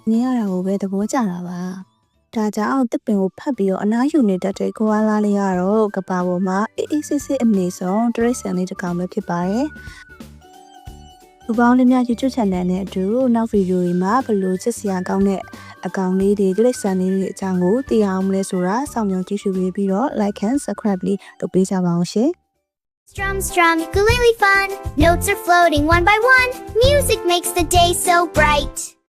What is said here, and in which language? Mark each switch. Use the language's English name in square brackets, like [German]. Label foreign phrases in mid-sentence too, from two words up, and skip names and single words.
[Burmese] နေရတာကိုပဲသဘောကျတာပါ။ဒါကြောင့်တစ်ပင်ကိုဖတ်ပြီးတော့အနားယူနေတတ်တဲ့ကိုအားလာလေးကတော့ကဘာပေါ်မှာအေးစစ်အမေဆုံးတရိတ်ဆန်လေးတစ်ကောင်ပဲဖြစ်ပါတယ်။လူပေါင်းလေးများ YouTube channel နဲ့အတူနောက်ဗီဒီယိုတွေမှာဘယ်လိုချစ်စရာကောင်းတဲ့အကောင်လေးတွေတိရစ္ဆာန်လေးတွေအကြောင်းကိုသိအောင်မလဲဆိုတာစောင့်မျှော်ကြည့်ရှုပေးပြီးတော့ [English] like and subscribe [Burmese] လေးလုပ်ပေးကြပါအောင်ရှင် [English] Strum, ukulele fun. Notes are floating one by one. Music makes the day so bright.